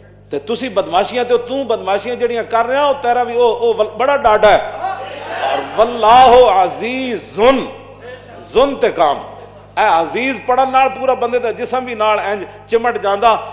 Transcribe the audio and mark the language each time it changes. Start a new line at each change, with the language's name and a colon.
Punjabi: تے تسی بدماشیاں تے تو بدماشیاں جڑیاں کر رہے ہو, تیرا بھی او بڑا ڈاڈا ہے.
Arabic: اور واللہ عزیز ذو انتقام.
Punjabi: اے عزیز پڑھن نال پورا بندے دا جسم بھی نال انج چمٹ جاندا.